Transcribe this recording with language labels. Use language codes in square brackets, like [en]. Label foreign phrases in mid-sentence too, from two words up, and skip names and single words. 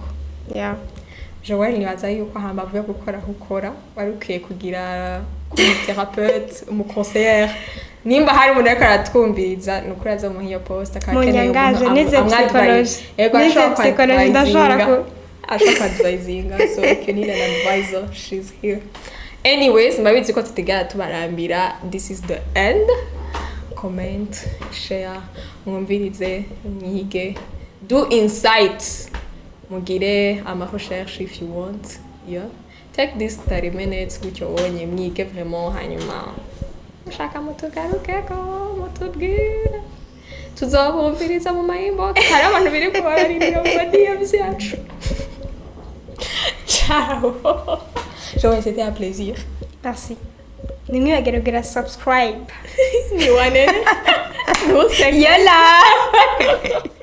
[rn] Joel nibaza yuko hambavu yo gukora wari ukwiye kugira thérapeute umuconseillère nimba hari umuntu ariko aratwumviriza nukuri aza mu hiyo post akakeneye amwadvise yego ashaka advisinga [en] so if you need an advisor she's here. [rn] Anyways mbabizi ko tutigara tubarambira, [en] this is the end. Comment, share, [rn] mwumvirize, mwige, [en] do insight, [rn] mugire ama recherche [en] if you want. Take this 30 minutes [rn] gutyo wonye mwige vraiment hanyuma mushaka mutugarukeko mutubwire tuzobumviriza mu inbox hari abantu biri kubararira mu DMs yacu. [it] Ciao. [fr] Joël, c'était un plaisir. Merci. [rn] Nimwibagire kugira subscribe. Ni wanene. Yola.